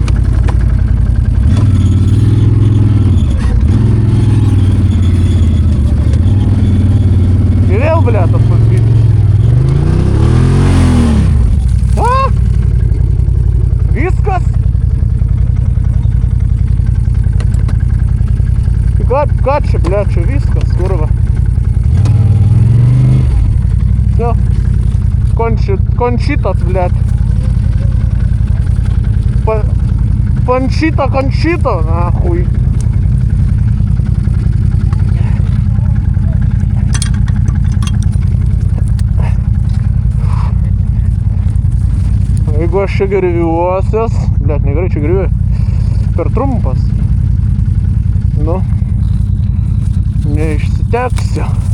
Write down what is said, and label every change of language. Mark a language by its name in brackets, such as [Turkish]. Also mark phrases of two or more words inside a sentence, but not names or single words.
[Lithuanian] Ir vėl, ble, tas paskytis. Viskas? Ką čia, ble, čia viskas, kurva. [Russian] Все. Кончита, блядь. Кончита, нахуй. [Lithuanian] Jeigu aš čia gerviuosios, blėt, negerai čia gerviuoju, per trumpas, nu, neišsiteksiu.